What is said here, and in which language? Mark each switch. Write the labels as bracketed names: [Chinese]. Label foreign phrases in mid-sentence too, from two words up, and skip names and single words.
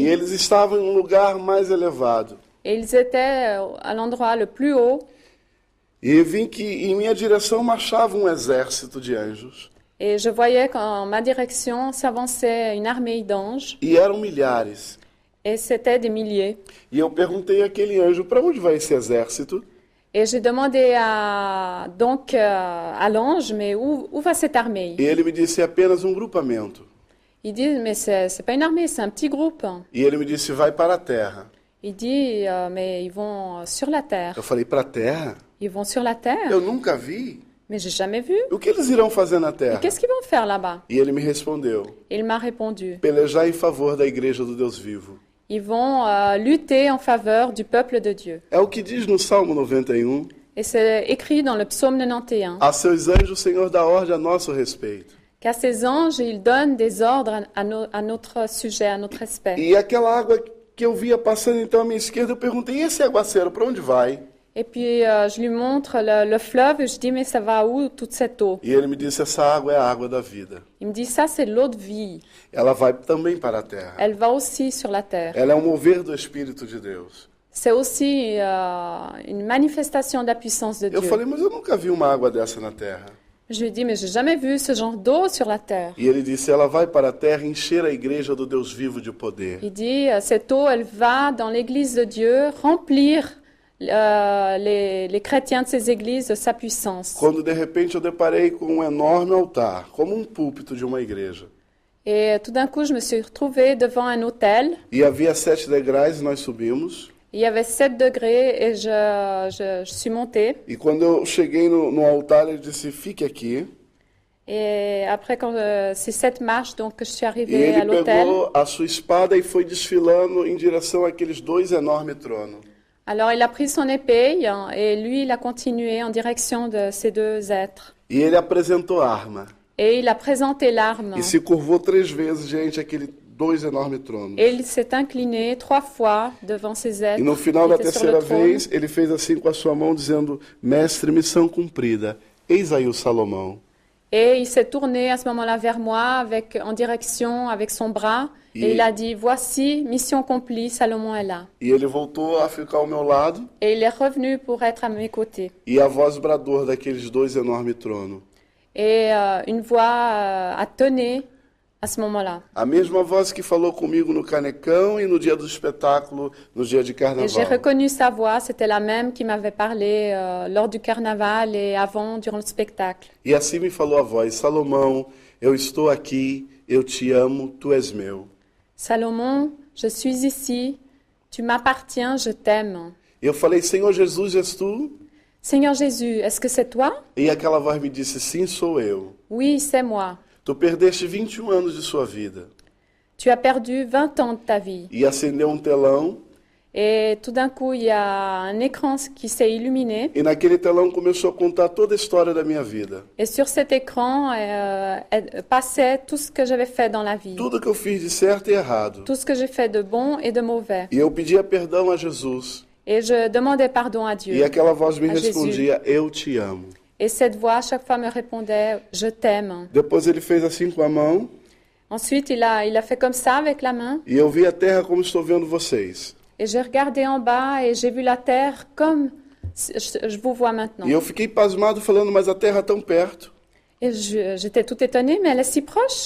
[Portuguese] eles estavam em um lugar mais elevado. [French] Et ils étaient à l'endroit le plus haut. [Portuguese] E vi que em minha direção marchava um exército de anjos. [French] Et je voyais qu'en ma direction s'avançait une armée d'anges. [Portuguese] E eram milhares. [French] Et c'était des milliers. [Portuguese] E eu perguntei àquele anjo, para onde vai esse exército? [French] Et j'ai demandé à l'ange, mais où va cette armée? [Portuguese] E ele me disse, é apenas um grupamento. [French] Il dit, mais c'est pas une armée, c'est un petit groupe. [Portuguese] E ele me disse, vai para a terra. [French] Il dit, mais ils vont sur la terre. [Portuguese] Eu falei, para a terra? [French] Ils vont sur la terre? [Portuguese] Eu nunca vi. [French] Mais j'ai jamais vu. [Portuguese] O que eles irão fazer na [French] Et [Portuguese] terra? [French] qu'est-ce qu'ils vont faire là-bas? [Portuguese] E ele me respondeu, [French] Il m'a répondu, [Portuguese] pelejar em favor da igreja do Deus vivo. [French] ils vont lutter en faveur du peuple de Dieu. [Portuguese] É o que diz no Salmo 91. [French] Et c'est écrit dans le psaume 91, [Portuguese] A seus anjos o Senhor dá ordem a nosso respeito. [French] qu'à ses anges, il donne des ordres à notre sujet, à notre respect. [Portuguese] E aquela água que eu via passando então à minha esquerda, eu perguntei, e esse aguaceiro, para onde vai? [French] Et puis, je lui montre le fleuve et je dis, mais ça va où toute cette eau? [Portuguese] E ele me disse, essa água é a água da vida. [French] Il me dit, ça, c'est l'eau de vie. [Portuguese] Ela vai também para a terra. [French] Elle va aussi sur la terre. [Portuguese] Ela é um mover do Espírito de Deus. [French] C'est aussi une manifestation de la puissance de [Portuguese] Eu [French] Dieu. [Portuguese] falei, mas eu nunca vi uma água dessa na terra. [French] Je lui ai dit, mais j'ai jamais vu ce genre d'eau sur la terre. [Portuguese] E ele disse, ela vai para a terra encher a igreja do Deus vivo de poder. [French] Il dit, cette eau, elle va dans l'église de Dieu remplir les chrétiens de ces églises de sa puissance. [Portuguese] Quando de repente eu deparei com um enorme altar, como um púlpito de uma igreja. [French] Et tout d'un coup, je me suis retrouvée devant un autel. [Portuguese] E havia 7 degraus e nós subimos. [French] Il y avait 7 degrés et je suis montée. [Portuguese] E quando eu cheguei no altar, ele disse, fique aqui. [French] Et après, quand c'est 7 marches, donc je suis [Portuguese] E [French] arrivée à [Portuguese] ele [French] l'autel. [Portuguese] pegou a sua espada e foi desfilando em direção àqueles dois enormes tronos. [French] Alors, il a pris son épée et lui, il a continué en direction de ces deux êtres. [Portuguese] E ele apresentou a arma. [French] Et il a présenté l'arme. [Portuguese] E se curvou 3 vezes diante daqueles dois enormes tronos. [French] Et il s'est incliné 3 fois devant ces êtres [Portuguese] E no final [French] qui [Portuguese] da [French] étaient sur le [Portuguese] terceira [French] trône. [Portuguese] vez, ele fez assim com a sua mão, dizendo, mestre, missão cumprida, eis aí o Salomão. [French] Et il s'est tourné à ce moment-là vers moi en direction avec son bras. Et il a dit, voici, mission accomplie, Salomon est là. [Portuguese] E ele voltou a ficar ao meu lado, [French] Et il est revenu pour être à mes côtés. [Portuguese] e a voz brador daqueles dois enormes tronos. [French] Et une voix a tonné à ce moment-là. [Portuguese] A mesma voz que falou comigo no Canecão e no dia do espetáculo, no dia de [French] Et j'ai [Portuguese] carnaval. [French] reconnu sa voix, c'était la même qui m'avait parlé lors du carnaval et avant, durant le spectacle. [Portuguese] E assim me falou a voz, Salomão, eu estou aqui, eu te amo, tu és meu. [French] Salomon, je suis ici, tu m'appartiens, je t'aime. [Portuguese] E eu falei, Senhor Jesus, és tu? [French] Seigneur Jésus, est-ce que c'est toi? [Portuguese] E aquela voz me disse, sim, sou eu. [French] Oui, c'est moi. [Portuguese] Tu perdeste 21 anos de sua vida. [French] Tu as perdu 20 ans de ta vie. [Portuguese] E acendeu um telão, [French] Et tout d'un coup, il y a un écran qui s'est illuminé. [Portuguese] E naquele telão começou a contar toda a história da minha vida. [French] Et sur cet écran passait tout ce que j'avais fait dans la vie. [Portuguese] Tudo que eu fiz de certo e errado. [French] Tout ce que j'ai fait de bon et de mauvais. [Portuguese] E eu pedia perdão a Jesus. [French] Et je demandais pardon à [Portuguese] E [French] Dieu. [Portuguese] aquela voz me [French] A Jésus. [Portuguese] respondia, eu te amo. [French] Et cette voix, à chaque fois, me répondait, je t'aime. [Portuguese] Depois ele fez assim com a mão, [French] Ensuite, il a fait comme ça avec la main. [Portuguese] e eu vi a terra como estou vendo vocês. [French] Et j'ai regardé en bas et j'ai vu la terre comme je vous vois maintenant. [Portuguese] E eu fiquei pasmado falando, mas a terra tão perto. [French] Et j'étais tout étonnée, mais elle est si proche.